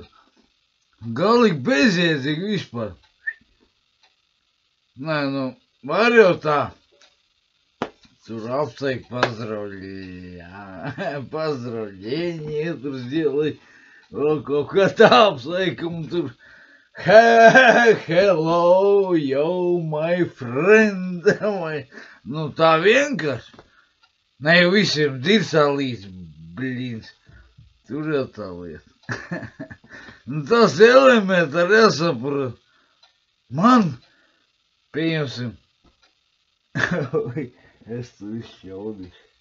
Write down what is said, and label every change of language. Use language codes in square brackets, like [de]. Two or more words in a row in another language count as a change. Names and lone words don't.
[lv] Galīgi bezjēdzīgi vispār. Nē, nu, var jau tā. Tur apsveikt pazdravļiņi, tur сделай, vēl kaut kā tā apsveikam, tur, [en] hello, yo, my friend, [lv] nu, tā vienkārši. Ne jau visiem dirsā līdz, blīns, tur jau tā lieta. Nu, tas elementāri jāsaprot. Man, pieņemsim, es tu izšķaudīšu.